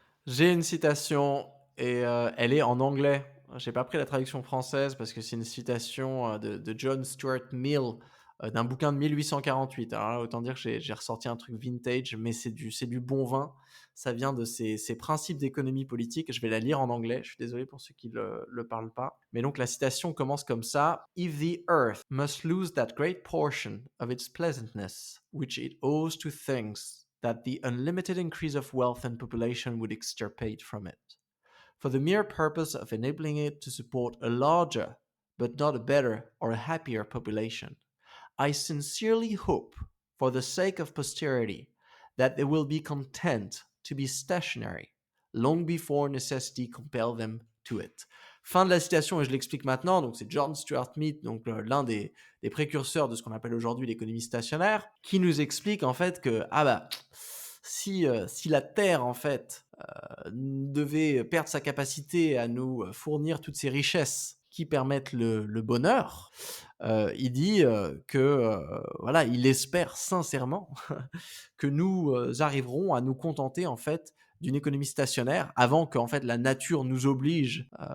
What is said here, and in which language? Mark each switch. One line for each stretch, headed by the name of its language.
French: J'ai une citation et elle est en anglais. J'ai pas pris la traduction française parce que c'est une citation de John Stuart Mill, d'un bouquin de 1848. Alors là, autant dire que j'ai ressorti un truc vintage, mais c'est du bon vin. Ça vient de ces principes d'économie politique. Je vais la lire en anglais. Je suis désolé pour ceux qui le parlent pas. Mais donc la citation commence comme ça:
English: If the earth must lose that great portion of its pleasantness, which it owes to things that the unlimited increase of wealth and population would extirpate from it, for the mere purpose of enabling it to support a larger, but not a better or a happier population, I sincerely hope, for the sake of posterity, that they will be content to be stationary, long before necessity compel them to it.
French: Fin de la citation, et je l'explique maintenant. Donc, c'est John Stuart Mill, donc l'un des précurseurs de ce qu'on appelle aujourd'hui l'économie stationnaire, qui nous explique en fait que si la Terre en fait devait perdre sa capacité à nous fournir toutes ces richesses qui permettent le bonheur, il dit que voilà, il espère sincèrement que nous arriverons à nous contenter en fait d'une économie stationnaire avant que en fait la nature nous oblige.